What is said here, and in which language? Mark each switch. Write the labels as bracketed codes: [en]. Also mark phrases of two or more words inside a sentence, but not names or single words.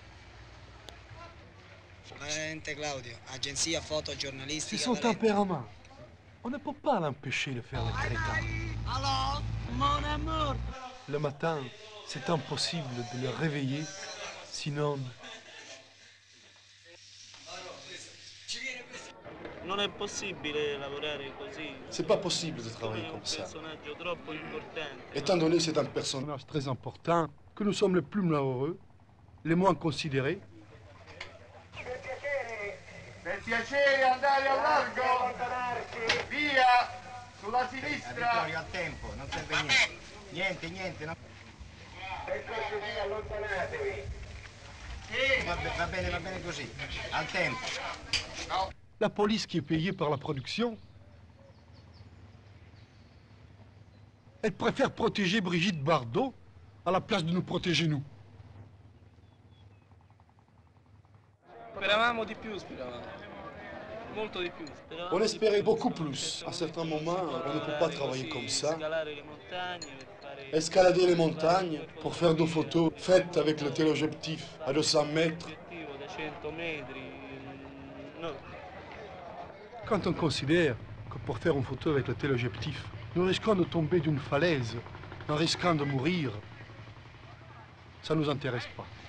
[it] Claudio, agenzia fotogiornalistica. [fr] C'est son tempérament. On ne peut pas l'empêcher de faire le crétin. Alors, mon amour. Le matin, c'est impossible de le réveiller, sinon... [it] Non è possibile lavorare così. [fr] C'est pas possible de travailler comme ça. [it] È un personaggio troppo importante. [fr] Étant donné que c'est un personnage très important, que nous sommes les plus malheureux, les moins considérés. [it] Per piacere andare al largo. Via, sulla sinistra. Vittorio, al tempo, non serve niente. Niente, no. Per cortesia allontanatevi. Va bene così, al tempo. No. [fr] La police qui est payée par la production, elle préfère protéger Brigitte Bardot à la place de nous protéger nous. [it] Speravamo di più, molto di più. [fr] On espérait beaucoup plus. À certains moments, on ne peut pas travailler comme ça. Escalader les montagnes pour faire des photos faites avec le téléobjectif à 200 mètres. Quand on considère que pour faire une photo avec le téléobjectif, nous risquons de tomber d'une falaise en risquant de mourir, ça ne nous intéresse pas.